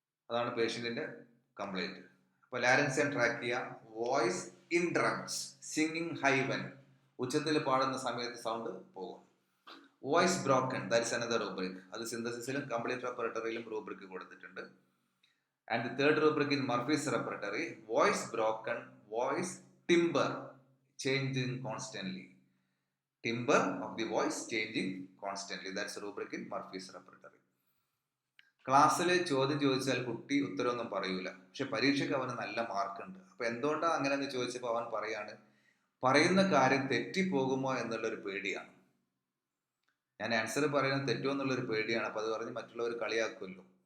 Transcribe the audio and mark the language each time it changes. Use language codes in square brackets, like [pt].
[ml] അതാണ് പേഷ്യന്റിന്റെ കംപ്ലൈന്റ്. അപ്പൊ [en] larynx and trachea, voice interrupts, singing high when, [ml] ഉച്ചത്തിൽ പാടുന്ന സമയത്ത് സൗണ്ട് പോകും. [en] Voice broken, that is another rubric. [ml] അത് സിന്തസിസിലും കംപ്ലീറ്റ് റെപ്പർട്ടറിയിലും റൂബ്രിക് കൊടുത്തിട്ടുണ്ട്. [en] And the third rubric in Murphy's repertory, voice broken, voice timbre changing constantly. Timbre of the voice changing constantly. That's a rubric in Murphy's repertory. [ml] ക്ലാസ്സിൽ ചോദ്യം ചോദിച്ചാൽ കുട്ടി ഉത്തരവൊന്നും പറയൂല, പക്ഷെ പരീക്ഷയ്ക്ക് അവന് നല്ല മാർക്കുണ്ട്. അപ്പൊ എന്തുകൊണ്ടാണ് അങ്ങനെയെന്ന് ചോദിച്ചപ്പോൾ അവൻ പറയാണ്, പറയുന്ന കാര്യം തെറ്റിപ്പോകുമോ എന്നുള്ളൊരു പേടിയാണ്. ഞാൻ ആൻസർ പറയുന്നത് തെറ്റുമോ എന്നുള്ളൊരു പേടിയാണ്. അപ്പൊ അത് പറഞ്ഞ് മറ്റുള്ളവർ കളിയാക്കുമല്ലോ.